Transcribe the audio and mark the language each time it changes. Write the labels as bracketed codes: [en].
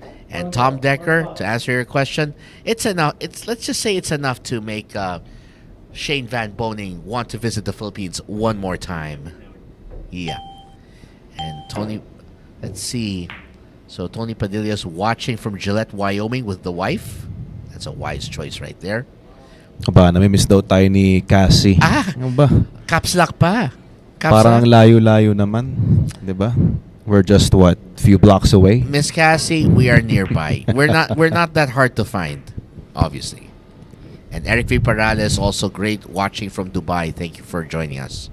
[en] And Tom Decker, to answer your question, it's enough. Let's just say it's enough to make Shane Van Boening want to visit the Philippines one more time. Yeah. And Tony, let's see. So Tony Padilla's watching from Gillette, Wyoming with the wife. That's a wise choice right there. [tl] Aba, namimiss daw tayo ni Cassie. Ano ba? Caps lock pa. Parang ang layo-layo naman. [en] Diba? We're just what? Few blocks away? Miss Cassie, we are nearby. We're not that hard to find, obviously. And Eric V. Parales, also great watching from Dubai. Thank you for joining us.